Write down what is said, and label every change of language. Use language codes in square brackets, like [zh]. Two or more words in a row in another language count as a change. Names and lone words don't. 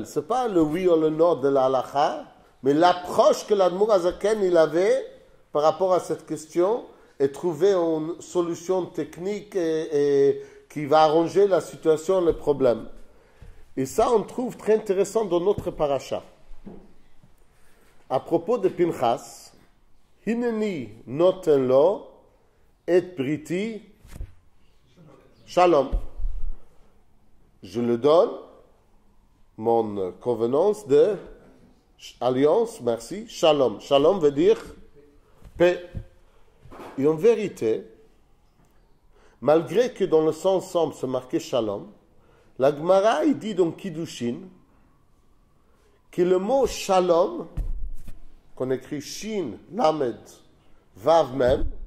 [fr] Ce n'est pas le oui ou le non de la halakha, mais l'approche que l'Admor Hazaken il avait par rapport à cette question et trouver une solution technique et qui va arranger la situation, le problème. Et ça, on trouve très intéressant dans notre paracha. À propos de Pinchas, [he] הנני נתן לו את בריתי שלום. [fr] Je le donne, mon convenance de alliance, merci, shalom. Shalom veut dire paix. Et en vérité, malgré que dans le sens ensemble c'est marqué shalom, la Gemara il dit dans Kiddushin que le mot shalom, qu'on écrit [he] שין, למד, וו [fr] même,